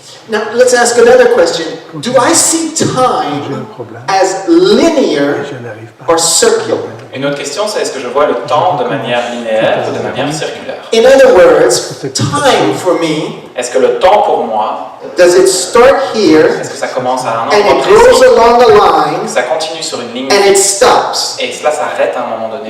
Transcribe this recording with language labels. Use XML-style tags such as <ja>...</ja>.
<en>Now let's ask another question. Do I see time as linear or circular?</en> <fr>Une autre question, c'est est-ce que je vois le temps de manière linéaire ou de manière circulaire?</fr> <en>In other words, time for me,</en> <fr>Est-ce que le temps pour moi,</fr> <en>does it start here</en> <fr>est-ce que ça commence à un</fr> <en>and</en> <fr>endroit</fr> <en>it goes</en> <fr>précis,</fr> <en>along a line</en> <fr>ça continue sur une ligne</fr> <en>and it stops?</en> <fr>et cela s'arrête à un moment donné?</fr>